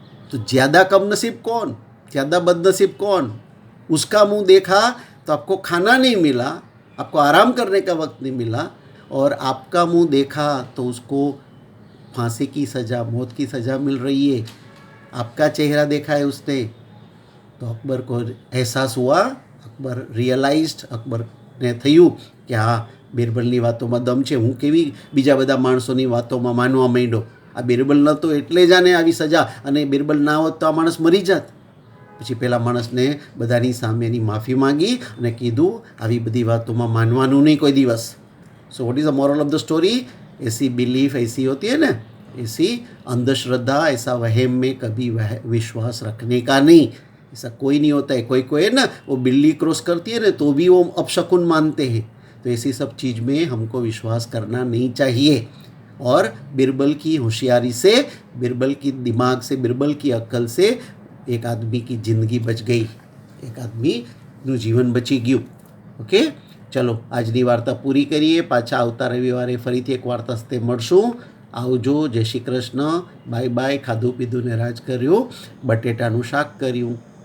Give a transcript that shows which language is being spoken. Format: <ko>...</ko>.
<hi>तो ज़्यादा कमनसीब कौन, ज़्यादा बदनसीब कौन? उसका मुंह देखा तो आपको खाना नहीं मिला, आपको आराम करने का वक्त नहीं मिला, और आपका मुंह देखा तो उसको फांसी की सज़ा, मौत की सज़ा मिल रही है। आपका चेहरा देखा है उसने। तो अकबर को एहसास हुआ, अकबर रियलाइज्ड, अकबर ने</hi> <gu>થયું કે હા, બિરબલની વાતોમાં દમ છે, હું કેવી બીજા બધા માણસોની વાતોમાં માનવા માંડ્યો, આ બિરબલ નહોતો એટલે જ આને આવી સજા, અને બિરબલ ના હોત તો આ માણસ મરી જાત। પછી પેલા માણસને બધાની સામે એની માફી માંગી અને કીધું આવી બધી વાતોમાં માનવાનું નહીં કોઈ દિવસ।</gu> <en>So what is the moral of the story?</en> <hi>ऐसी बिलीफ ऐसी होती है ना, ऐसी अंधश्रद्धा, ऐसा वहम में कभी विश्वास रखने का नहीं। ऐसा कोई नहीं होता है। कोई कोई है ना, वो बिल्ली क्रॉस करती है ना तो भी वो अपशकुन मानते हैं। तो ऐसी सब चीज़ में हमको विश्वास करना नहीं चाहिए। और बिरबल की होशियारी से, बिरबल की दिमाग से, बिरबल की अक्ल से एक आदमी की ज़िंदगी बच गई,</hi> <gu>एक आदमीનું જીવન બચી ગયું। ઓકે, ચલો આજની વાર્તા પૂરી કરીએ। પાછા આવતા રવિવારે ફરીથી એક વાર્તા સાથે મળશું। આવજો, જય શ્રી કૃષ્ણ, બાય બાય। ખાધું પીધું ને રાજ કર્યું, બટેટાનું શાક કર્યું।</gu>